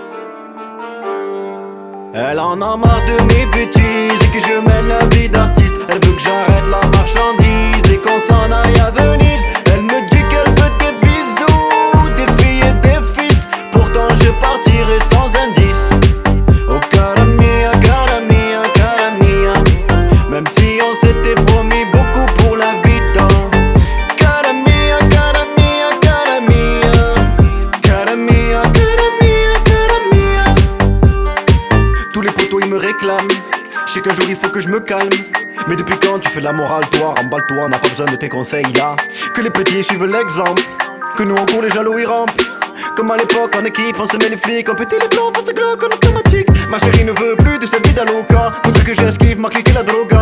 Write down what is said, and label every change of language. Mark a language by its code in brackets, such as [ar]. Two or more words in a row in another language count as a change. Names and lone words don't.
[fr] Elle en a marre de mes bêtises et que je mène la vie d'artiste. Elle veut que j'arrête la marchandise et qu'on s'en aille à Venise. Elle me dit qu'elle veut des bisous, des filles et des fils. Pourtant je partirai sans indice. [it] Oh cara mia, cara mia, cara mia. [fr] Même si on s'était promis beaucoup pour la vie dans [it] cara mia, cara mia, cara mia. Cara mia, cara mia, cara mia. [fr] Tous les potos ils me réclament. Je sais qu'un jour il faut que je me calme. Mais depuis quand tu fais de la morale toi? Remballe-toi, on n'a pas besoin de tes conseils là. Que les petits suivent l'exemple, que nous en cours les jaloux ils rampent. Comme à l'époque en équipe on se met les flics, on pétait les blancs face glauque en automatique. Ma chérie ne veut plus de cette vie d'aloca. Faudrait que j'esquive, m'a cliqué la droga.